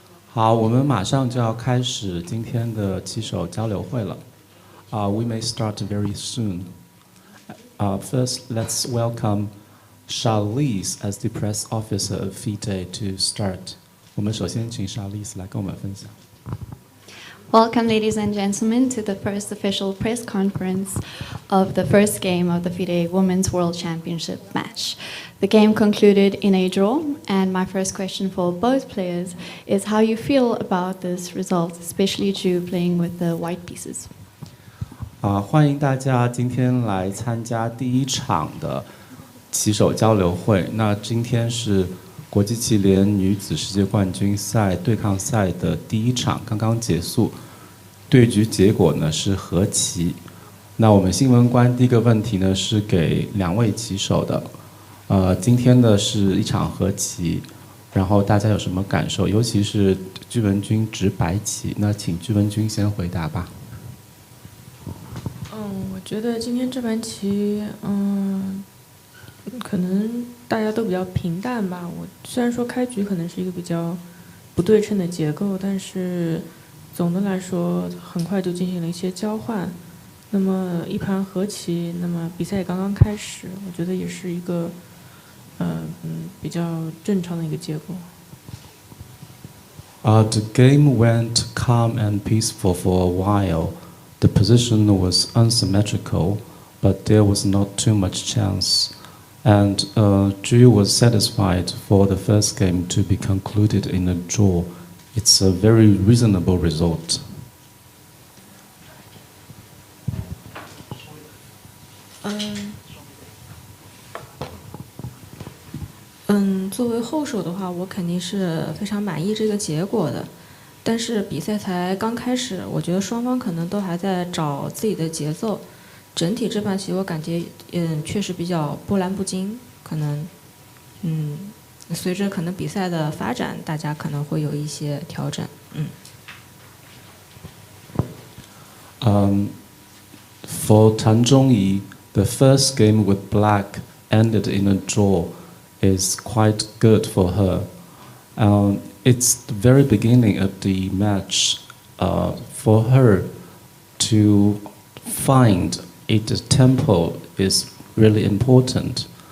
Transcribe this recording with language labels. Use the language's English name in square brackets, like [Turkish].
[Chinese] 好，我们马上就要开始今天的棋手交流会了。 [English] We may start very soon. First, let's welcome Charlize as the press officer of FIDE to start. [Chinese] 我们首先请 Charlize 来跟我们分享。 [English] Welcome, ladies and gentlemen, to the first official press conference of the first game of the FIDE Women's World Championship match. The game concluded in a draw, and my first question for both players is how you feel about this result, especially Ju playing with the white pieces. [Chinese] 欢迎大家今天来参加第一场的棋手交流会。那今天是国际棋联女子世界冠军赛对抗赛的第一场，刚刚结束。对局结果呢是和棋。那我们新闻官第一个问题呢是给两位棋手的。今天的是一场和棋，然后大家有什么感受？尤其是居文君执白棋，那请居文君先回答吧。我觉得今天这盘棋，可能大家都比较平淡吧。我虽然说开局可能是一个比较不对称的结构，但是总的来说很快就进行了一些交换。那么一盘和棋，那么比赛也刚刚开始，我觉得也是一个比较正常的一个结果。 [English] The game went calm and peaceful for a while. The position was unsymmetrical, but there was not too much chance. And Ju was satisfied for the first game to be concluded in a draw. It's a very reasonable result. [Chinese] 作为后手的话，我肯定是非常满意这个结果的。但是比赛才刚开始，我觉得双方可能都还在找自己的节奏。整体这盘棋我感觉，确实比较波澜不惊。可能，随着可能比赛的发展，大家可能会有一些调整。 [English] For Tan Zhongyi, the first game with black ended in a draw is quite good for her. It's the very beginning of the match. For her to find a tempo is really important.